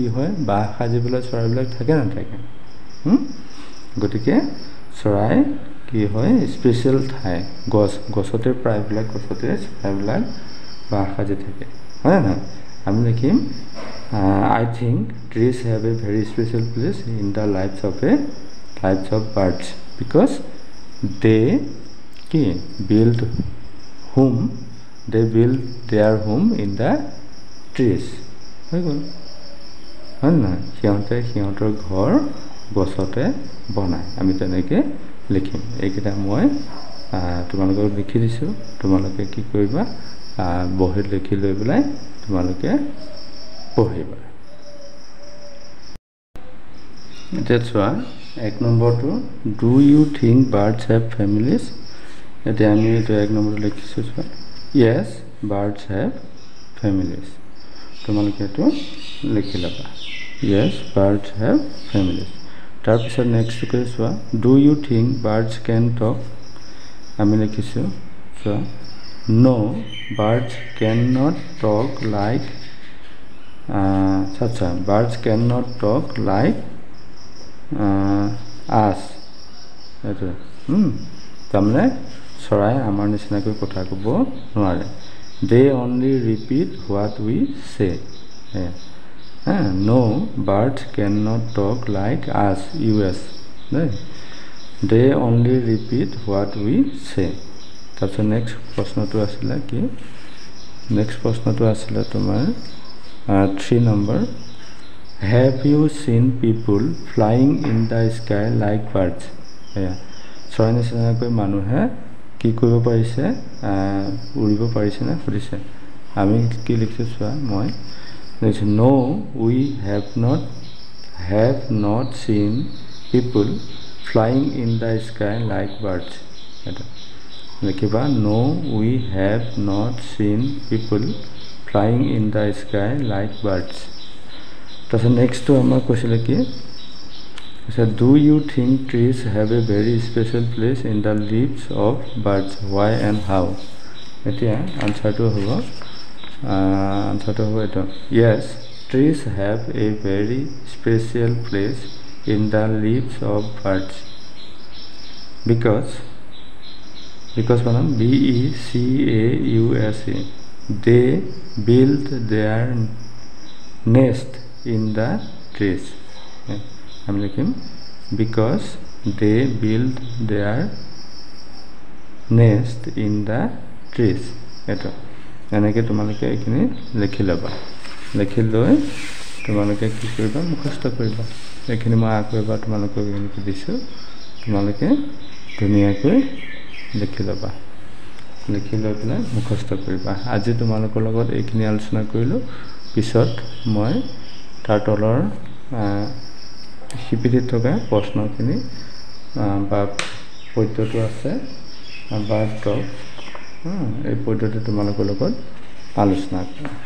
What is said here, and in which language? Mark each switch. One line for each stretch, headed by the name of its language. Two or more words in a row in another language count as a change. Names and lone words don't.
Assamese: হয় বাহ সাজিবলৈ চৰাইবিলাক থাকে নাথাকে গতিকে চৰাই কি হয় স্পেচিয়েল ঠাই গছতে প্ৰায়বিলাক গছতে চৰাইবিলাক বাহ সাজি থাকে হয় না আমি লিখিম
English: I think trees have a very special place in the lives of birds because they build their home in the trees
Assamese: হয় না সিহঁতৰ ঘৰ গছতে বনায় আমি তেনেকৈ লিখিম এইকেইটা মই তোমালোকক লিখি দিছোঁ তোমালোকে কি কৰিবা বহীত লিখি লৈ পেলাই তোমালোকে পঢ়িবা এতিয়া চোৱা 1 নম্বৰটো
English: do you think birds have families
Assamese: এতিয়া আমি এইটো 1 নম্বৰটো লিখিছোঁ চোৱা
English: yes birds have families
Assamese: তোমালোকে এইটো লিখি ল'বা
English: yes birds have families
Assamese: তাৰপিছত নেক্সট কৈ চোৱা
English: do you think birds can talk
Assamese: আমি লিখিছোঁ চোৱা
English: no birds cannot talk like birds cannot talk like us
Assamese: এইটো তাৰমানে চৰাই আমাৰ নিচিনাকৈ কথা ক'ব নোৱাৰে
English: they only repeat what we say no birds cannot talk like us they only repeat what we say তাৰপিছত
Assamese: নেক্সট প্ৰশ্নটো আছিলে কি নেক্সট প্ৰশ্নটো আছিলে তোমাৰ 3 নম্বৰ
English: have you seen people flying in the sky like birds
Assamese: চৰাই নিচিনাকৈ মানুহে কি কৰিব পাৰিছে উৰিব পাৰিছে না সুধিছে আমি কি লিখিছোঁ চোৱা মই লিখিছোঁ no
English: we have not seen people flying in the sky like birds
Assamese: এটা লিখিবা
English: no we have not seen people flying in the sky like birds
Assamese: তাৰপিছত নেক্সটটো আমাৰ কৈছিলে কি
English: do you think trees have a very special place in the lives of birds why and how
Assamese: এতিয়া আনসাৰটো হ'ব
English: এইটো yes trees have a very special place in the lives of birds because BECAUSE they build their nest in the trees
Assamese: আমি লিখিম
English: because they build their nest in the trees
Assamese: এটা এনেকৈ তোমালোকে এইখিনি লিখি ল'বা লিখি লৈ তোমালোকে কি কৰিবা মুখস্থ কৰিবা এইখিনি মই আকৌ এবাৰ তোমালোকক এইখিনি দিছোঁ তোমালোকে ধুনীয়াকৈ লিখি ল'বা লিখি লৈ পেলাই মুখস্থ কৰিবা আজি তোমালোকৰ লগত এইখিনি আলোচনা কৰিলোঁ পিছত মই তাৰ তলৰ শিপিটিত থকা প্ৰশ্নখিনি বা পদ্যটো আছে বা টক এই পদ্যটো তোমালোকৰ লগত আলোচনা কৰিম